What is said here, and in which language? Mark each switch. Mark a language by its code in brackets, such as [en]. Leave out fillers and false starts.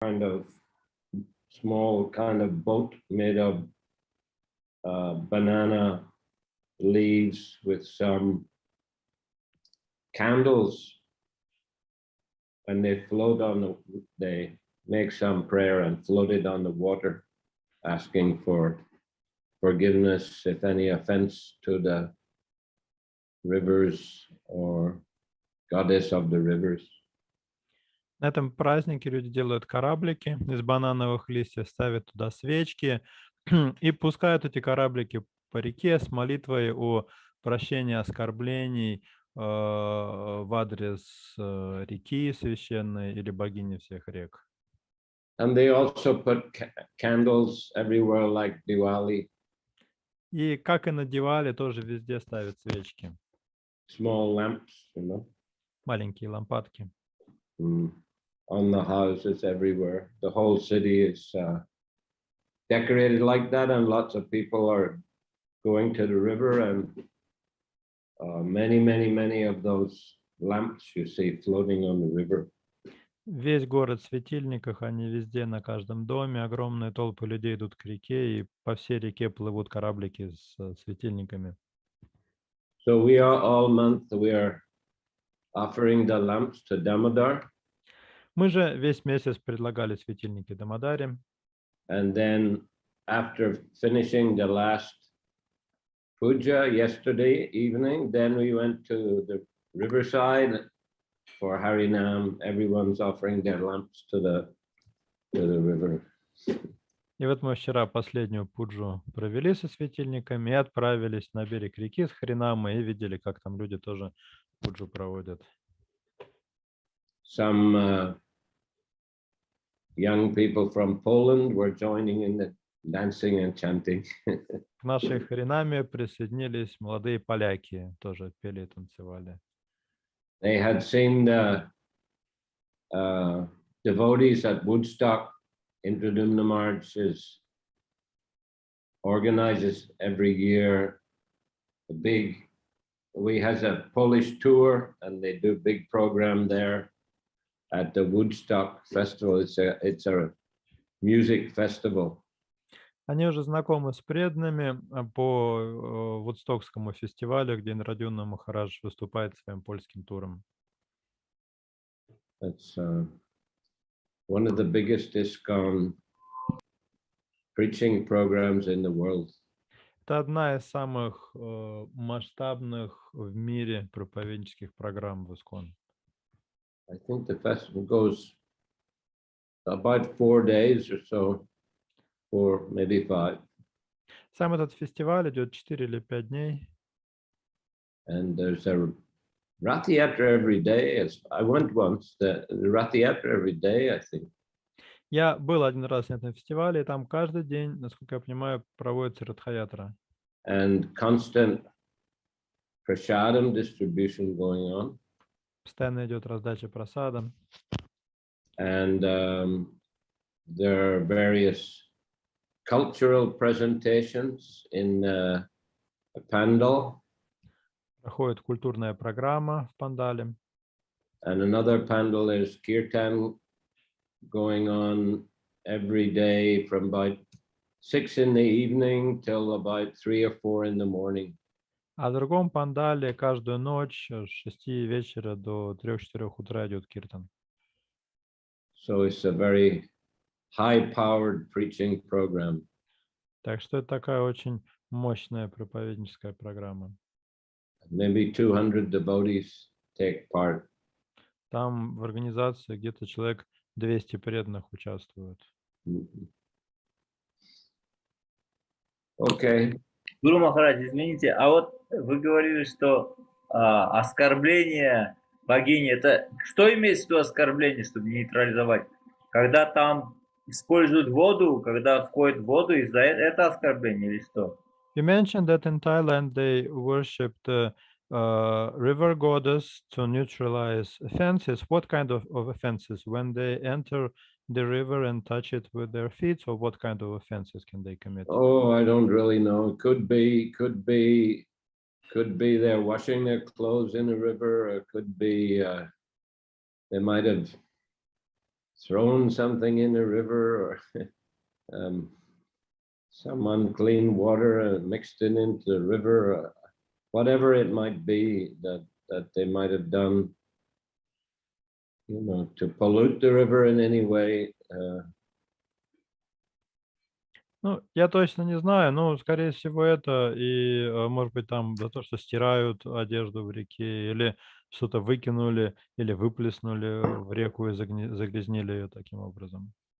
[en] kind of small kind of boat made of banana leaves with some candles, and they float on they make some prayer and float it on the water, asking for forgiveness if any offense to the rivers or goddess of the rivers. [ru] На этом празднике люди делают кораблики из банановых листьев, ставят туда свечки и пускают эти кораблики по реке с молитвой о прощении оскорблений в адрес реки священной или богини всех рек. [en] And they also put candles everywhere like Diwali. [ru] И как и на Дивале, тоже везде ставят свечки. [en] Small lamps, you know. [ru] Маленькие лампадки. [en] On the houses everywhere. The whole city is decorated like that, and lots of people are going to the river, and many of those lamps you see floating on the river. [ru] Весь город в светильниках, они везде, на каждом доме. Огромные толпы людей идут к реке, и по всей реке плывут кораблики с светильниками. [en] So we are all month, we are offering the lamps to Damodar. [ru] Мы же весь месяц предлагали светильники Дамодаре. [en] And then after finishing the last puja yesterday evening, then we went to the riverside for Harinam. Everyone's offering their lamps to the river. [ru] И вот мы вчера последнюю пуджу провели со светильниками и отправились на берег реки с Харинамой и видели, как там люди тоже пуджу проводят. [en] Some young people from Poland were joining in the dancing and chanting. [ru] К нашей Харинаме присоединились молодые поляки, тоже пели и танцевали. [en] They had seen the devotees at Woodstock. Intradumna March organizes every year a big, has a Polish tour, and they do a big program there at the Woodstock Festival. It's a music festival. [ru] Они уже знакомы с преданными по Вудстокскому фестивалю, где Инрадюна Махарадж выступает своим польским туром. [en] That's one of the biggest ISKCON preaching programs in the world. [ru] Это одна из самых масштабных в мире проповеднических программ в ИСККОН. [en] I think the festival goes about 4 days or so, or maybe 5. [ru] Сам этот фестиваль идет 4 или 5 дней. [en] And there's a Rathayatra every day. I went once, the Rathayatra every day, I think. [ru] Я был один раз на этом фестивале, и там каждый день, насколько я понимаю, проводится Радхаятра. [en] And constant prasadam distribution going on. [ru] Постоянно идет раздача прасада. [en] And there are various cultural presentations in a pandal. [ru] Проходит культурная программа в пандале. [en] And another pandal is kirtan going on every day from about 6 in the evening till about 3 or 4 in the morning. [ru] А в другом пандале каждую ночь с 6 вечера до 3-4 утра идет киртан. [en] So it's a very high-powered preaching program. [ru] Так что это такая очень мощная проповедническая программа. [en] Maybe 200 devotees take part. [ru] Там в организации где-то человек 200 преданных участвуют. [en] Okay. [ru] Гуру Махарадж, извините, а вот вы говорили, что оскорбление богини, это что имеется в виду оскорбление, чтобы нейтрализовать? Когда там используют воду, когда входит в воду, из-за это оскорбление или что? [en] You mentioned that in Thailand they worship the river goddess to neutralize offenses. What kind of offenses? When they enter the river and touch it with their feet, or what kind of offenses can they commit? Oh, I don't really know. Could be they're washing their clothes in a river, or could be they might have thrown something in a river or some unclean water mixed it into the river, whatever it might be that they might have done, to pollute the river in any way. [ru] Ну, я точно не знаю, но, скорее всего, это и, может быть, там за то, что стирают одежду в реке, или что-то выкинули, или выплеснули в реку и загрязнили ее таким образом.